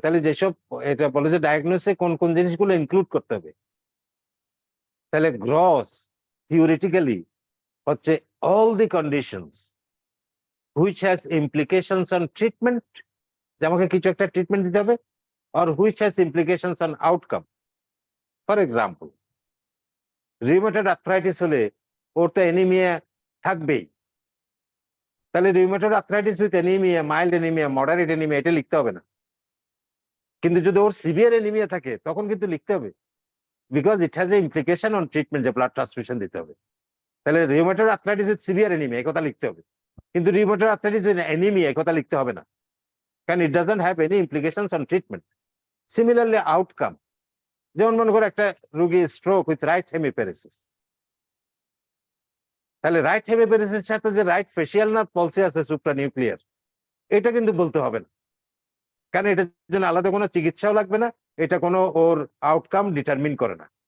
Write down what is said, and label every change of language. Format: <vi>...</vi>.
<bn>তাহলে যেসব এটা বলে যে ডায়াগনোসিসে কোন কোন জিনিসগুলো ইনক্লুড করতে হবে, তাহলে গ্রস থিওরিটিক্যালি হচ্ছে</bn> <en>all the conditions which has implications on treatment,</en> <bn>যে আমাকে কিছু একটা ট্রিটমেন্ট দিতে হবে,</bn> <en>or which has implications on outcome. For example,</en> <bn>rheumatoid arthritis হলে ওর তো অ্যানিমিয়া থাকবেই। তাহলে rheumatoid arthritis with anemia, mild anemia, moderate anemia এটা লিখতে হবে না। কিন্তু যদি ওর সিভিয়ার অ্যানিমিয়া থাকে তখন কিন্তু লিখতে হবে,</bn> <en>because it has a implication on treatment,</en> <bn>যে ব্লাড ট্রান্সফিউশন দিতে হবে। তাহলে rheumatoid arthritis with severe anemia এই কথা লিখতে হবে, কিন্তু rheumatoid arthritis with anemia এই কথা লিখতে হবে না, কারণ</bn> <en>it doesn't have any implications on treatment.</en> <bn>Similarly, outcome, যেমন মনে করো একটা রোগী স্ট্রোক উইথ রাইট হেমিপ্যারেসিস, তাহলে রাইট হেমিপ্যারেসিসের সাথে যে রাইট ফেসিয়াল নার্ভ পলসে আছে সুপ্রানিউক্লিয়ার, এটা কিন্তু বলতে হবে না, কারণ এটার জন্য আলাদা কোনো চিকিৎসাও লাগবে না, এটা কোনো ওর আউটকাম ডিটারমিন করে না।</bn>